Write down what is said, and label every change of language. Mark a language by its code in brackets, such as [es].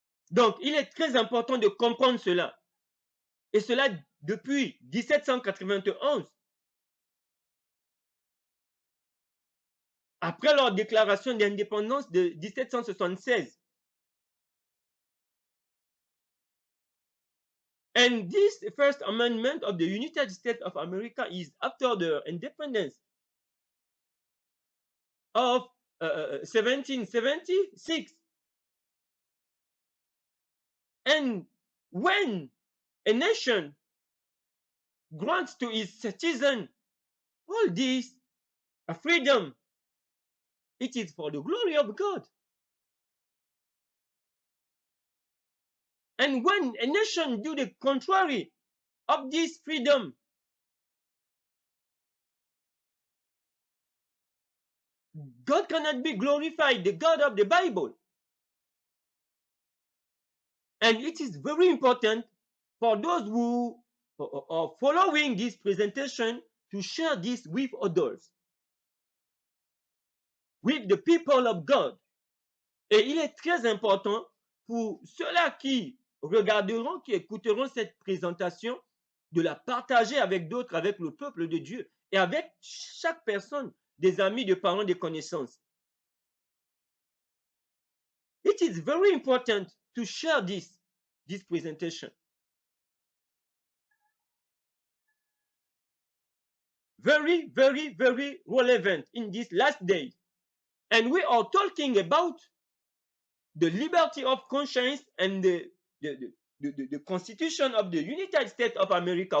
[fr] Donc, il est très important de comprendre cela. Et cela depuis 1791. Après leur déclaration d'indépendance de 1776. [en] And this First Amendment of the United States of America is after the independence of 1776. And when a nation grants to its citizens all this freedom, it is for the glory of God. And when a nation do the contrary of this freedom, God cannot be glorified, the God of the Bible. And it is very important for those who are following this presentation to share this with others, with the people of God. [fr] Et il est très important pour ceux-là qui regarderont, qui écouteront cette présentation, de la partager avec d'autres, avec le peuple de Dieu et avec chaque personne, des amis, des parents, des connaissances. [en] It is very important to share this presentation. Very, very, very relevant in these last days. And we are talking about the liberty of conscience and the Constitution of the United States of America.